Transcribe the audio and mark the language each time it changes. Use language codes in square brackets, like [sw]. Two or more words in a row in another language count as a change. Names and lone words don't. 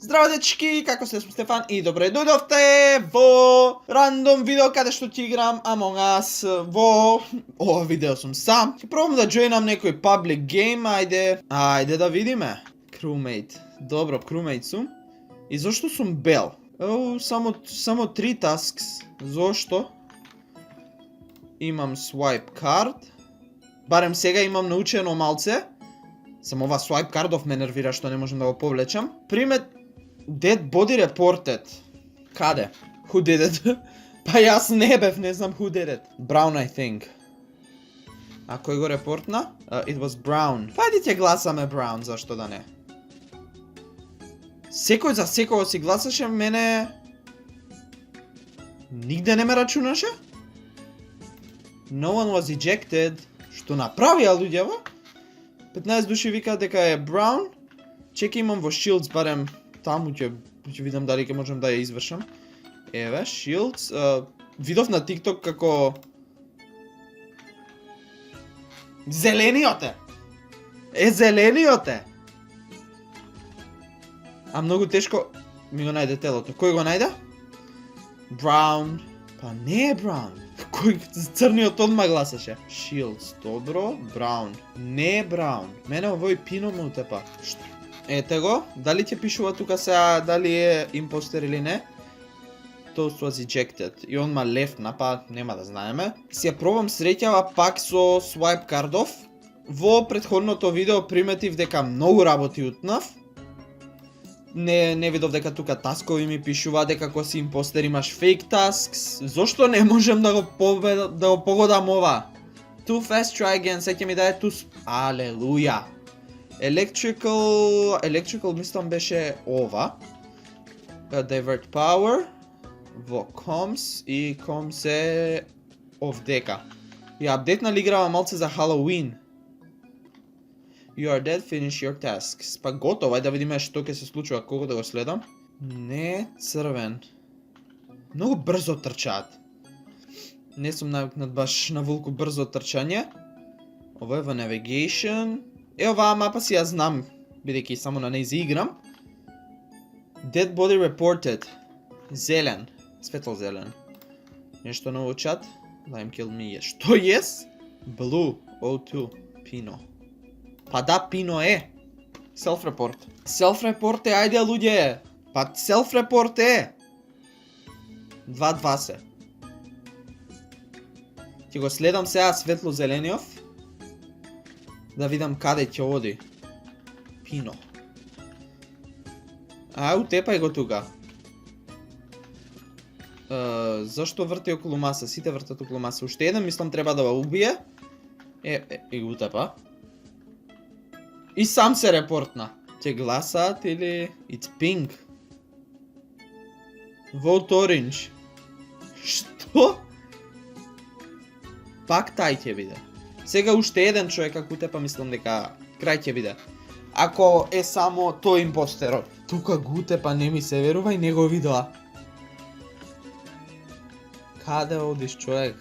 [mk] Здраво дечки, како се, сум Стефан и добре дојдовте во рандом видео каде што ќе играм Among Us во ова видео сум сам. Ќе пробам да джоинам некој [en] public game, [mk] ајде да видиме. Crewmate. Добро, crewmate сум. И зошто сум бел? Само 3 tasks. Зошто? Имам [en] swipe card. [mk] Барем сега имам научено малце. Само ова [en] swipe cardов [mk] ме нервира што не можам да го повлечам. [en] Примет Dead body reported. Каде? Who did it? [mk] Па јас не бев, не знам [en] who did it. Brown, I think. [mk] А кој го репортна? [en] It was Brown. [mk] Па ајде ќе гласаме Brown, зашто да не? Секој за секој си гласаше, мене нигде не ме рачунаше? [en] No one was ejected. [mk] Што направија луѓево? 15 души викаат дека е Brown. Чеки имам во Shields, барем таму ќе видам дали ќе можам да ја извршам. Еве, Shields. Видов на TikTok како зелениот е. Зелениот е. А многу тешко ми го најде телото. Кој го најде? Brown. Па не е Brown. Кој црниот одма гласаше? Shields, добро. Brown. Не е Brown. Мене овој пино ме утепа. Ете го. Дали ќе пишува тука сега дали е импостер или не? [en] Toast was ejected. [mk] И он ма лефтна, па нема да знаеме. Си ја пробам среќава пак со [en] swipe card. [mk] Во претходното видео приметив дека многу работи утнав. Не видов дека тука таскови ми пишува, дека кога си импостер имаш [en] fake tasks. [mk] Зошто не можем да го погодам ова? [en] Too fast, try again. [mk] Сега ќе ми даде too... Алелуја. Electrical мислам беше ова. [en] Divert power. [mk] Во comms и comms е off дека. И апдейтнали играва малце за Halloween. [en] You are dead, finish your tasks. [mk] Па готово, ајде да видиме што ќе се случува, колку да го следам. Не, црвен. Многу брзо трчаат. Не сум навикнат баш на волку брзо трчање. Ова е во navigation. Оваа мапа си ја знам, бидејќи само на неј играм. [en] Dead body reported. [mk] Зелен. Светло зелен. Нешто ново чат. [en] Lime kill me. Што yes? Blue. O2. Pino. [mk] Па да, Пино е. Self-report. Self-report е, ајде луѓе. Па self-report е. 2-2 се. Ќе го следам сега светло зелениов. Да видам каде ќе оди. Пино. Утепај го тука. Зашто врти околу маса? Сите вртат околу маса. Уште еден мислам треба да го убие. И го утепа. И сам се репортна. Ќе гласаат или... [en] It's pink. Vote orange. [mk] Што? Пак тај ќе биде. Сега уште еден човек ако утепа мислам дека крај ќе биде. Ако е само тој импостерот. Тука го утепа, не ми се верува и не го видоа. Каде одиш човек?